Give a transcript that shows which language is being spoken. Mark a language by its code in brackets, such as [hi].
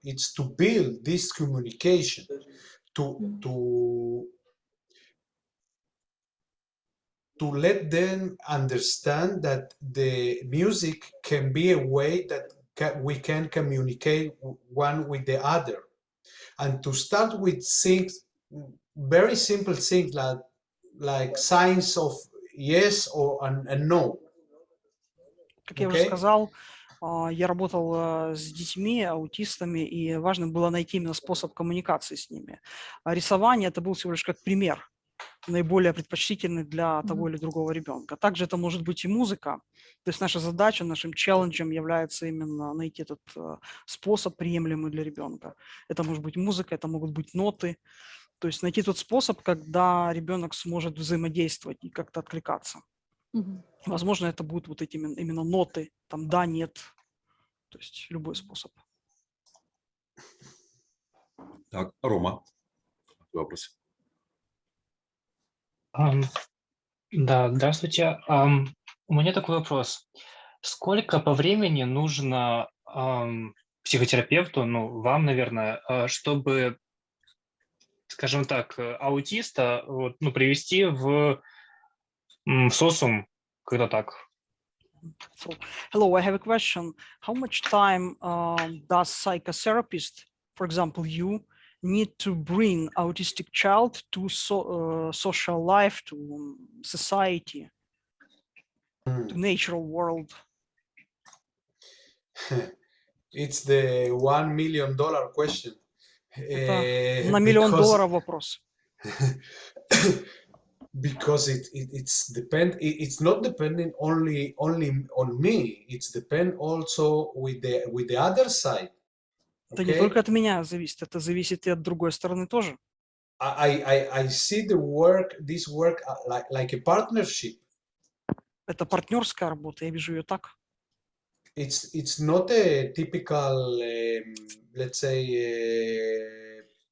[en] It's to build this communication, to let them understand that the music can be a way that we can communicate one with the other, and to start with things, very simple things like signs of yes or and no. [ru] Как я уже сказал, я работал с детьми, аутистами, и важно было найти именно способ коммуникации с ними. А рисование – это был всего лишь как пример, наиболее предпочтительный для того или другого ребенка. Также это может быть и музыка. То есть наша задача, нашим челленджем является именно найти этот способ, приемлемый для ребенка. Это может быть музыка, это могут быть ноты. То есть найти тот способ, когда ребенок сможет взаимодействовать и как-то откликаться. Возможно, это будут вот эти именно ноты, там да, нет. То есть любой способ. Так, Рома, вопрос. Да, здравствуйте. У меня такой вопрос. Сколько по времени нужно психотерапевту, вам, наверное, чтобы, скажем так, аутиста привести в социум, когда так? [en] So, hello, I have a question. How much time does psychotherapist, for example, you, need to bring autistic child to social life, to society, to natural world? It's the $1 million question. [ru] Это на $1 миллион вопрос. [en] Because it's not depending only on me. It's depend also with the other side. [ru] Это не только от меня зависит, это зависит и от другой стороны тоже. [en] I see this work like a partnership. [ru] Это партнерская работа, я вижу ее так. [en] It's not a typical, let's say,